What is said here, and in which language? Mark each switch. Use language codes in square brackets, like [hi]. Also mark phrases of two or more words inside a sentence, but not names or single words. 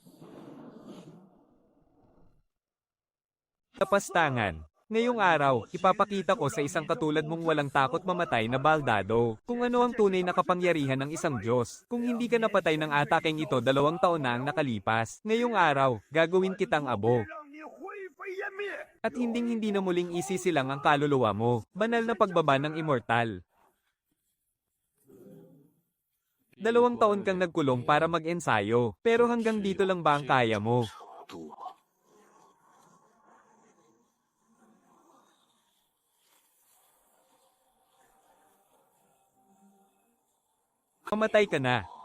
[tl] Kapastangan. Ngayong araw, ipapakita ko sa isang katulad mong walang takot mamatay na baldado, kung ano ang tunay na kapangyarihan ng isang Diyos. Kung hindi ka napatay ng atakeng ito 2 taon na ang nakalipas, ngayong araw, gagawin kitang abo. [zh] 让你灰飞烟灭。 [tl] At hinding-hindi na muling isisilang ang kaluluwa mo. Banal na pagbaba ng immortal. 2 taon kang nagkulong para mag-ensayo, pero hanggang dito lang ba ang kaya mo? [zh] 度吗？ [tl] Mamatay ka na.